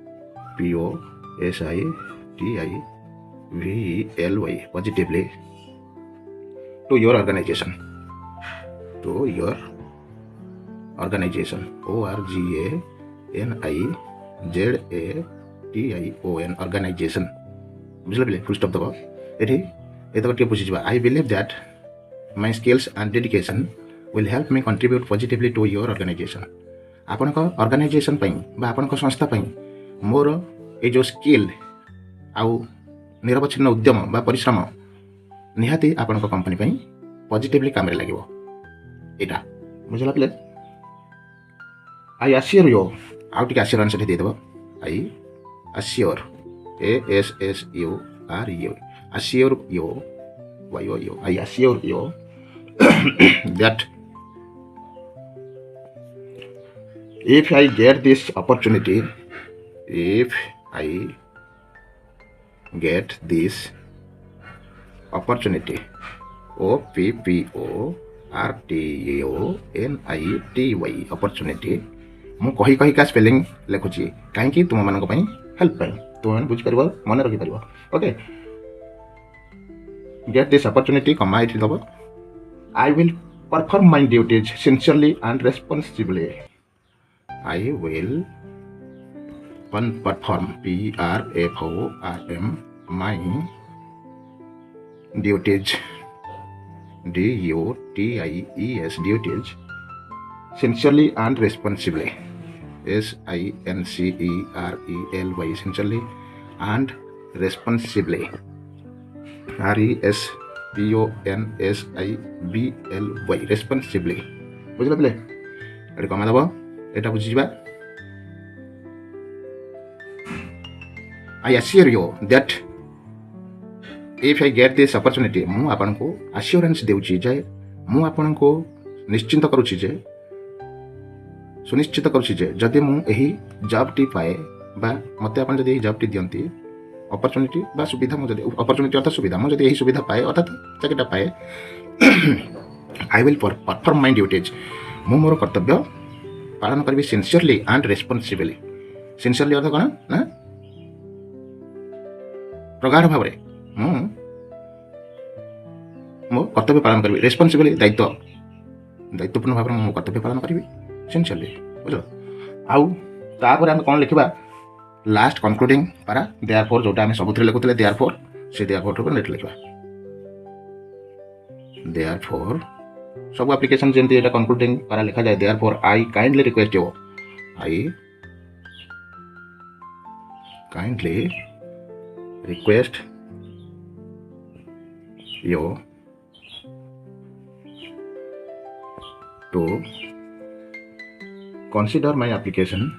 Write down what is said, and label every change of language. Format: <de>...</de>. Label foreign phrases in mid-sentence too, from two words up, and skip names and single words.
<en>positively to your organization, organization</en> <or>ବୁଝିଲେ</or> <en>full stop</en> <or>ଦେବ ଏଠି ଏତକ ଟିକେ ବୁଝିଯିବା।</or> <en>I believe that my skills and dedication will help me contribute positively to your organization।</en> <or>ଆପଣଙ୍କ ଅର୍ଗାନାଇଜେସନ୍ ପାଇଁ ବା ଆପଣଙ୍କ ସଂସ୍ଥା ପାଇଁ ମୋର ଏଇ ଯେଉଁ ସ୍କିଲ୍ ଆଉ ନିରବଚ୍ଛିନ୍ନ ଉଦ୍ୟମ ବା ପରିଶ୍ରମ ନିହାତି ଆପଣଙ୍କ କମ୍ପାନୀ ପାଇଁ ପଜିଟିଭଲି କାମରେ ଲାଗିବ। ଏଇଟା ବୁଝିଲା ପିଲେ।</or> <en>I assure you,</en> <or>ଆଉ ଟିକେ assurance ଏଠି ଦେଇଦେବ।</or> <en>I assure, assure you, I assure you that if I get this opportunity, opportunity</en> <or>ମୁଁ କହି ସ୍ପେଲିଂ ଲେଖୁଛି କାହିଁକି ତୁମମାନଙ୍କ ପାଇଁ ହେଲ୍ପ ପାଇଁ, ତୁମେମାନେ ବୁଝିପାରିବ, ମନେ ରଖିପାରିବ। ଓକେ,</or> <en>get this opportunity,</en> <or>ଏଠି ଦେବ।</or> <en>I will perform my duties sincerely and responsibly। I will perform, my duties, duties sincerely and responsibly, sincerely, sincerely and responsibly, responsibly</en> <or>ବୁଝିଲ ପିଲେ। ଏଠି କମା ଦେବ, ଏଇଟା ବୁଝିଯିବା।</or> <en>I assure you that if I get this opportunity,</en> <or>ମୁଁ ଆପଣଙ୍କୁ assurance ଦେଉଛି ଯେ, ମୁଁ ଆପଣଙ୍କୁ ନିଶ୍ଚିନ୍ତ କରୁଛି ଯେ, ସୁନିଶ୍ଚିତ କରୁଛି ଯେ ଯଦି ମୁଁ ଏହି ଜବ୍ଟି ପାଏ ବା ମୋତେ ଆପଣ ଯଦି ଏହି ଜବ୍ଟି ଦିଅନ୍ତି, ଅପରଚୁନିଟି ବା ସୁବିଧା, ମୁଁ ଯଦି ଅପରଚୁନିଟି ଅର୍ଥାତ୍ ସୁବିଧା, ମୁଁ ଯଦି ଏହି ସୁବିଧା ପାଏ ଅର୍ଥାତ୍ ଚାକିରିଟା ପାଏ,</or> <en>I will perform my duties,</en> <or>ମୁଁ ମୋର କର୍ତ୍ତବ୍ୟ ପାଳନ କରିବି</or> <en>sincerely and responsibly.</en> <or>ସିନ୍ସିୟରଲି ଅର୍ଥ କ'ଣ ନା ପ୍ରଗାଢ଼ ଭାବରେ ମୁଁ ମୋ କର୍ତ୍ତବ୍ୟ ପାଳନ କରିବି, ରେସ୍ପନ୍ସିବଲି ଦାୟିତ୍ୱପୂର୍ଣ୍ଣ ଭାବରେ ମୁଁ ମୋ କର୍ତ୍ତବ୍ୟ ପାଳନ କରିବି ସିନ୍ସିୟରଲି, ବୁଝିଲ। ଆଉ ତାପରେ ଆମେ କ'ଣ ଲେଖିବା,</or> <en>last concluding para,</en> <or>ଦେୟାରଫୋର୍, ଯେଉଁଟା ଆମେ ସବୁଥିରେ ଲେଖୁଥିଲେ ଦେୟାରଫୋର୍, ସେ ଦେୟାରଫୋର୍ ଉପରେ ନେଟ୍ ଲେଖିବା। ଦେୟାରଫୋର୍ ସବୁ ଆପ୍ଲିକେସନ୍ ଯେମିତି ଏଇଟା</or> <en>concluding para</en> <or>ଲେଖାଯାଏ,</or> <en>therefore I kindly request you, I kindly request you to consider my application,</en>